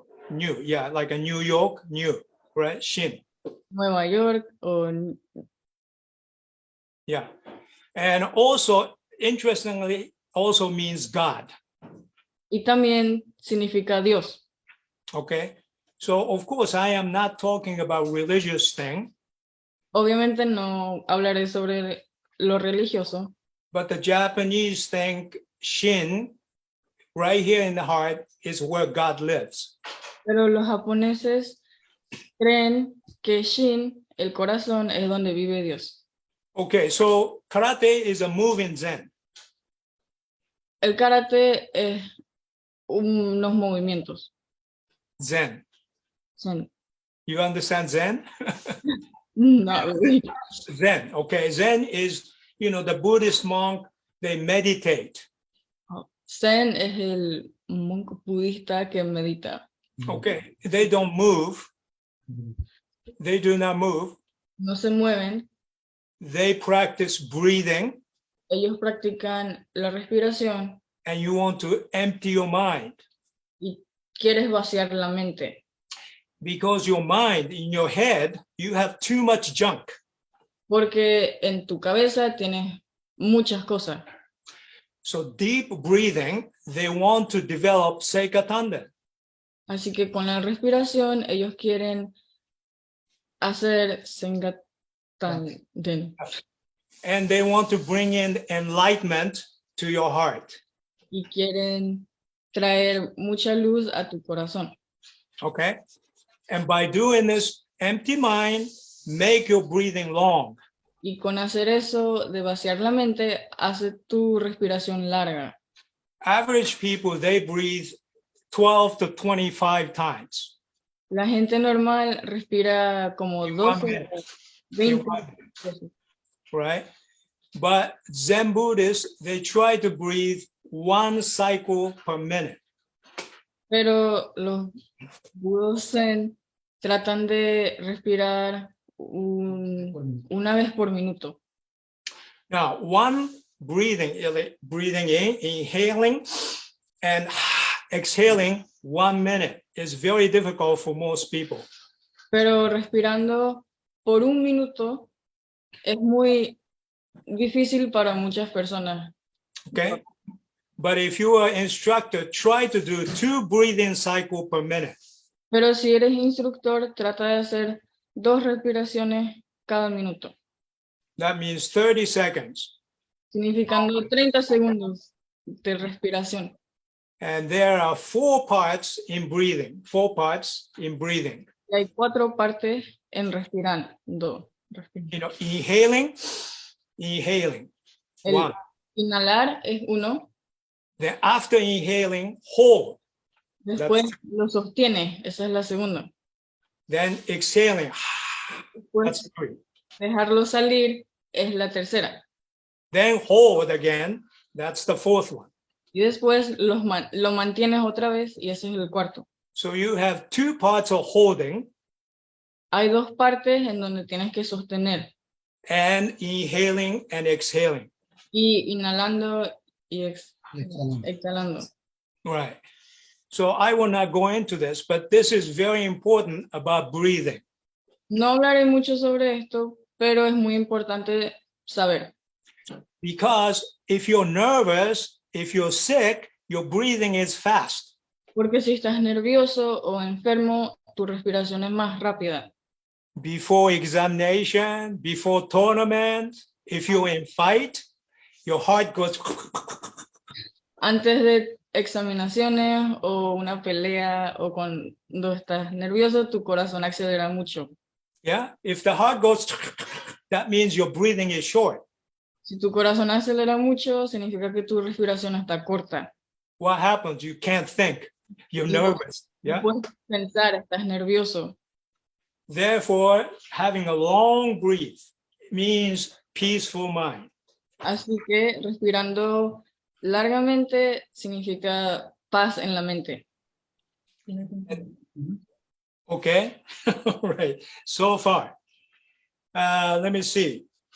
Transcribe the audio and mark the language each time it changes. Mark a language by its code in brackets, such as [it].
[en] New, yeah, like a New York, new, right? Shin. [es] Nueva York o [en] Yeah. And also, interestingly, also means God. [es] y también significa Dios. [en] Okay. So, of course, I am not talking about religious thing, [es] Obviamente no hablaré sobre lo religioso, [en] but the Japanese think Shin, right here in the heart, is where God lives. [es] Pero los japoneses creen que Shin, el corazón, es donde vive Dios. [en] Okay, so karate is a move in Zen. [es] El karate es unos movimientos. [en] Zen. [es] Son, [en] You understand Zen? [es] no, [en] Zen, okay. Zen is, you know, the Buddhist monk, they meditate. [es] Zen es el monje budista que medita. [en] Okay, they don't move. They do not move. [es] No se mueven. [en] They practice breathing, [es] Ellos practican la respiración [en] and you want to empty your mind [es] y quieres vaciar la mente. [en] because your mind, in your head, you have too much junk. [es] Porque en tu cabeza tienes muchas cosas. [en] So deep breathing, they want to develop Seika Tanden. [es] Así que con la respiración ellos quieren hacer Senga Tanden [en] And they want to bring in enlightenment to your heart. [es] y quieren traer mucha luz a tu corazón. [en] Okay? And by doing this, empty mind, make your breathing long. [es] Y con hacer eso de vaciar la mente, hace tu respiración larga. [en] Average people, they breathe 12 to 25 times. [es] La gente normal respira como [en] In 12 1 minute. [es] o 20 [en] In 1 minute, [es] veces. [en] right? But Zen Buddhists, they try to breathe 1 cycle per minute. [es] Pero los budos zen tratan de respirar una vez por minuto. [en] Now, one breathing in, inhaling, and exhaling 1 minute is very difficult for most people. [es] Pero respirando por un minuto es muy difícil para muchas personas. [en] Okay? But if you are instructor, try to do 2 breathing cycle per minute. [es] Pero si eres instructor, trata de hacer 2 respiraciones cada minuto, [en] That means 30 seconds. [es] significando 30 segundos de respiración. [en] And there are 4 parts in breathing, 4 parts in breathing. [es] Y hay 4 partes en respirando. [en] You know, inhaling, inhaling, [es] El [en] 1. [es] inhalar es 1, [en] Then after inhaling, hold. [es] después lo sostiene, esa es la segunda. [en] Then exhaling, [es] Después [en] that's 3. [es] dejarlo salir es la tercera. [en] Then hold again, that's the 4th one. [es] Y después lo mantienes otra vez y ese es el cuarto. [en] So you have 2 parts of holding [es] Hay 2 partes en donde tienes que sostener. [en] and inhaling and exhaling. [es] Y inhalando y exhalando. [en] Right. So I will not go into this, but this is very important about breathing. [es] No hablaré mucho sobre esto, pero es muy importante saber. [en] Because if you're nervous, if you're sick, your breathing is fast. [es] Porque si estás nervioso o enfermo, tu respiración es más rápida. [en] Before examination, before tournament, if you're in fight, your heart goes. [es] Antes de examinaciones o una pelea o cuando estás nervioso, tu corazón acelera mucho. [en] Yeah, if the heart goes, that means your breathing is short. [es] Si tu corazón acelera mucho, significa que tu respiración está corta. [en] What happens? You can't think. You're nervous. [es] No [en] Yeah. [es] puedes pensar, estás nervioso. [en] Therefore, having a long breath means peaceful mind. [es] Así que respirando largamente significa paz en la mente. [en] Okay, all right. So far, let me see.